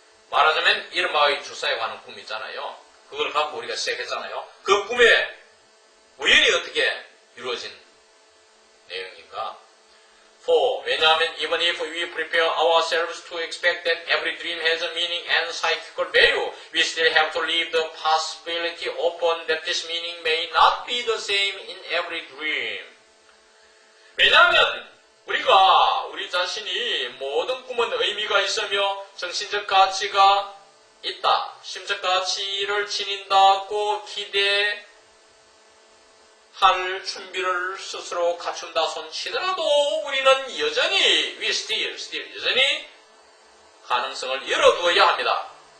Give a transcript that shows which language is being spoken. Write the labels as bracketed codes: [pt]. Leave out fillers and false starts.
[ko] 말하자면 이른바 주사에 관한 꿈 있잖아요. 그걸 갖고 우리가 시작했잖아요. 그 꿈에 우연히 어떻게 이루어진 내용인가? 4. 왜냐하면 [en] even if we prepare ourselves to expect that every dream has a meaning and psychical value, we still have to leave the possibility open that this meaning may not be the same in every dream. [ko] 왜냐하면 우리가 우리 자신이 모든 꿈은 의미가 있으며 정신적 가치가 있다. 심적 가치를 지닌다고 기대할 준비를 스스로 갖춘다 손치더라도 우리는 여전히 여전히 가능성을 열어두어야 합니다.